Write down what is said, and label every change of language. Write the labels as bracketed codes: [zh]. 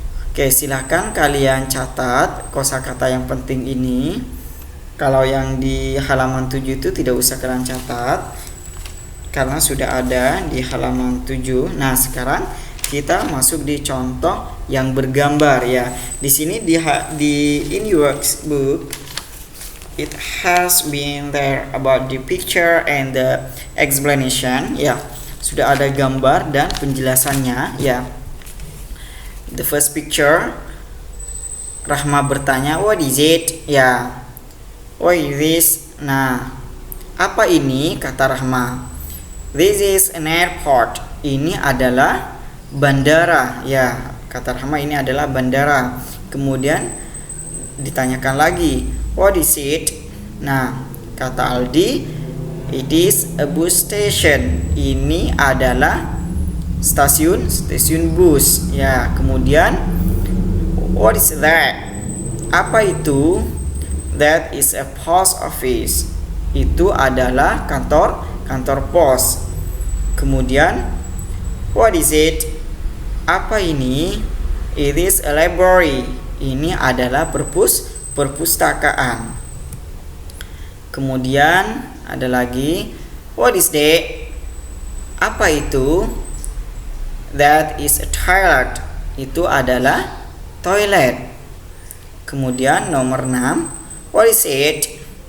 [id] Oke, silahkan kalian catat kosakata yang penting ini. Kalau yang di halaman 7 itu tidak usah kalian catat karena sudah ada di halaman 7. Nah, sekarang kita masuk di contoh yang bergambar, ya. Di sini di [en] in your workbook it has been there about the picture and the explanation, ya. [id] Sudah ada gambar dan penjelasannya, ya. [en] The first picture, [id] Rahma bertanya, [en] what is it? [id] Ya, [en] what is this? [id] Nah, apa ini? Kata Rahma. [en] This is an airport. [id] Ini adalah bandara, ya. Kata Rahma, ini adalah bandara. Kemudian ditanyakan lagi, [en] what is it? [id] Nah, kata Aldi, [en] it is a bus station. [id] Ini adalah stasiun bus, ya. Kemudian [en] what is that? [id] Apa itu? [en] That is a post office. [id] Itu adalah kantor pos. Kemudian [en] what is it? [id] Apa ini? [en] It is a library. [id] Ini adalah perpustakaan. Kemudian ada lagi, [en] what is that? [id] Apa itu? [en] That is a toilet. [id] Itu adalah toilet. Kemudian nomor 6, [en] what is it?